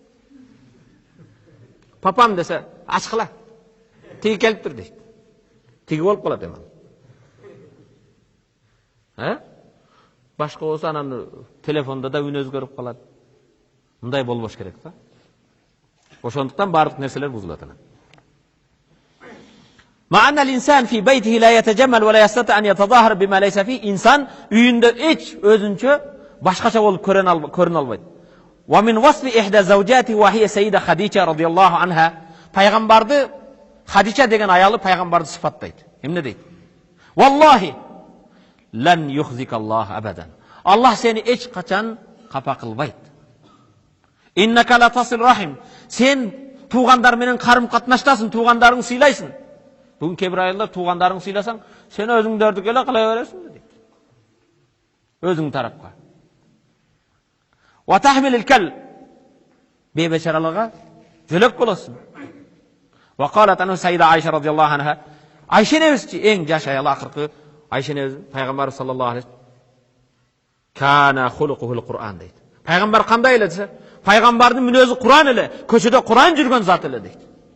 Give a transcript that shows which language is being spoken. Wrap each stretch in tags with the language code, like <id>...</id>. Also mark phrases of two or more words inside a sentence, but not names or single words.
<ky>Папам десе, ачкыла. Тиги келиптир дейт. Тиги болуп калат эми. Башка болсо анан телефондо да үн өзгөрүп калат. Мындай болбош керек да. Ошондуктан бардык нерселер бузулат анан.</ky> <ar>مع أن الإنسان في بيته لا يتجمل ولا يستطيع أن يتظاهر بما ليس في.</ar> <ky>İnsan үйүндө эч өзүнчө башкача болуп көрүнө албайт.</ky> <ar>ومن وصف إحدى زوجاته وهي السيدة خديجة رضي الله عنها.</ar> <ky>Пайгамбарды Хадича деген аялы пайгамбарды сыфаттайт. Эмне дейт?</ky> <ar>والله لن يخزيك الله أبدا.</ar> <ky>Аллах сени эч качан капа кылбайт.</ky> <ar>إنك لتصل الرحم.</ar> <ky>Sen туугандар менен карым катнаштасың, туугандарыңды сыйлайсың. Бүгүн кээ бир аялдар туугандарыңды сыйласаң, сен өзүңдөрдү эле кыла бересиң дейт. Өзүң тарапка.</ky> <ar>وتحمل الكل.</ar> <ky>Бейбечараларга жөлөк болосуң.</ky> <ar>وقالت عنه السيدة عائشة رضي الله عنها.</ar> <ky>Ayşe небизчи эң жаш аял акыркы Ayşe небиз пайгамбар</ky> <ar>صلى الله عليه كان خلقه القرآن</ar> <ky>дейт. Пайгамбар кандай эле десе, пайгамбардын мүнөзү Куран эле, көчөдө Куран жүргөн зат эле дейт.</ky>